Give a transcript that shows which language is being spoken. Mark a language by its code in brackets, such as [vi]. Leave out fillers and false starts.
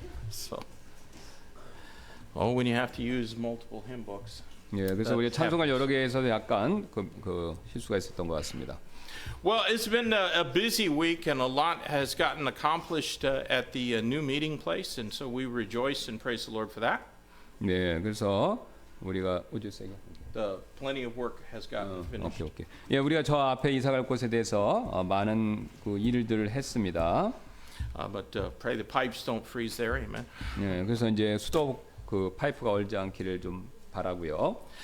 [en] So, when you have to use multiple hymn books. [ko] 예, 그래서 우리 찬송가 여러 개에서 약간 그 실수가 있었던 것 같습니다. [en] Well, it's been a busy week, and a lot has gotten accomplished at the new meeting place, and so we rejoice and praise the Lord for that. [ko] 네, 그래서 우리가 [en] Plenty of work has gotten finished. 오케이. [ko] 예, 우리가 저 앞에 이사갈 곳에 대해서 많은 그 일들을 했습니다. [en] But pray the pipes don't freeze there, amen. [ko] 예, 그래서 이제 수도 그 파이프가 얼지 않기를 좀 바라고요.